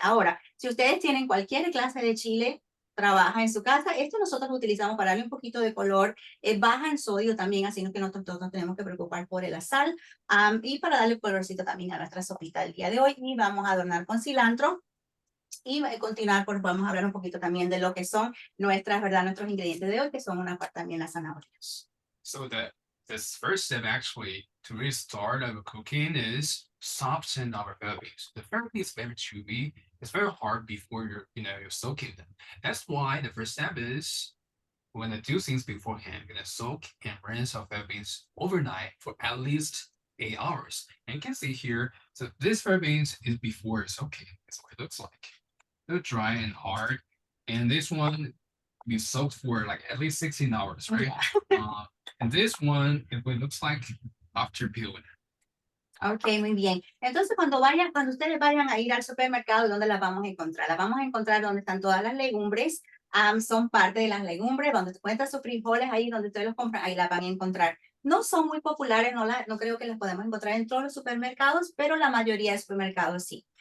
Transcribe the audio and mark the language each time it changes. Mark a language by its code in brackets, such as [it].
[es] Ahora, si ustedes tienen cualquier clase de chile, trabaja en su casa, esto nosotros lo utilizamos para darle un poquito de color, baja en sodio también, así que nosotros nos tenemos que preocupar por la sal, y para darle colorcito también a nuestra sopita del día de hoy, y vamos a adornar con cilantro, y continuar, pues vamos a hablar un poquito también de lo que son ¿verdad? Nuestros ingredientes de hoy, que son una parte también las zanahorias. [en] So this first step actually to really start our cooking is soften our veggies. The fava is very chewy. It's very hard before you're soaking them. That's why the first step is we're gonna do things beforehand. We're gonna soak and rinse our beans overnight for at least 8 hours. And you can see here, so this beans is before soaking. That's what it looks like. They're dry and hard. And this one be soaked for like at least 16 hours, right? Yeah. And this one, it looks like after peeling. [es] Ok, muy bien. Entonces, cuando ustedes vayan a ir al supermercado, ¿dónde las vamos a encontrar? Las vamos a encontrar donde están todas las legumbres, son parte de las legumbres, donde encuentran sus frijoles, ahí donde ustedes los compran, ahí las van a encontrar. No son muy populares, no creo que las podemos encontrar en todos los supermercados, pero la mayoría de supermercados sí.